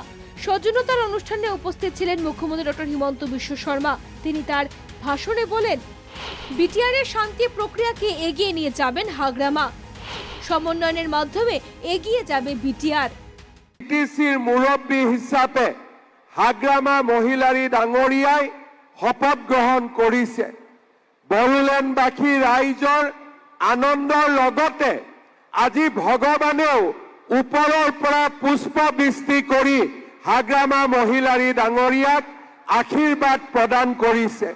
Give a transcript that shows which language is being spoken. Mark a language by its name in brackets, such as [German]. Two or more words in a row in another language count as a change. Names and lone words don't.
[Bangla] সৌজন্যতার অনুষ্ঠানে উপস্থিত ছিলেন মুখ্যমন্ত্রী ডক্টর হিমন্ত বিশ্ব শর্মা। তিনি তার ভাষণে বলেন, বিটিআরের শান্তি প্রক্রিয়াকে এগিয়ে নিয়ে যাবেন হাগ্রামা। সমন্বয়ের মাধ্যমে এগিয়ে যাবে বিটিআর। [Assamese] বিটিসির মুরব্বী হিসাবে হাগ্রামা মহিলাৰী ডাঙৰীয়াই শপথ গ্ৰহণ কৰিছে। বড়োলেণ্ডবাসী ৰাইজৰ আনন্দৰ লগতে আজি ভগৱানেও ওপৰৰ পৰা পুষ্পবৃষ্টি কৰি হাগ্ৰামা মহিলাৰী ডাঙৰীয়াক আশীৰ্বাদ প্ৰদান কৰিছে।